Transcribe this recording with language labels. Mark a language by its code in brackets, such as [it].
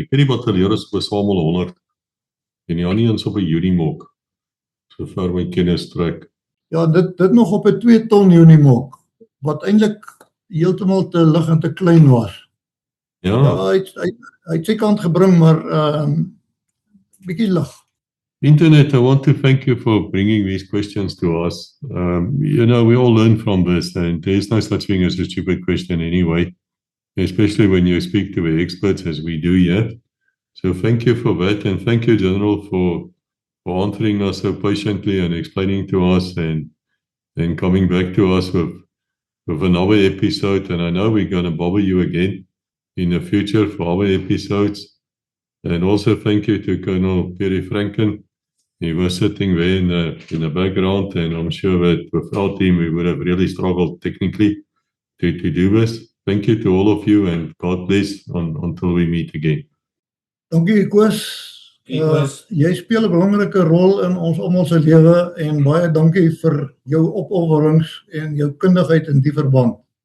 [af] Ek weet die Battelier is op 'n SAML 100 en die ander eens op 'n Unimog. So ver my kennis trek. Ja, dit nog op 'n 2 ton Unimog, wat eintlik heeltemal te lig en te klein was. Ja. Hy het sy kant gebring, maar bietjie lig. [en] Internet, I want to thank you for bringing these questions to us. We all learn from this, and there's no such thing as a stupid question anyway, especially when you speak to the experts as we do here. So thank you for that, and thank you, General, for for answering us so patiently and explaining to us and coming back to us with another episode. And I know we're going to bother you again in the future for other episodes. And also thank you to Colonel Perry Franken. He was sitting there in the background, and I'm sure that without him we would have really struggled technically to do this. Thank you to all of you, and God bless until we meet again. [af] Dankie Koos. Koos. Jy speel 'n belangrike rol in ons almal se lewe en baie dankie vir jou opofferings en jou kundigheid in die verband.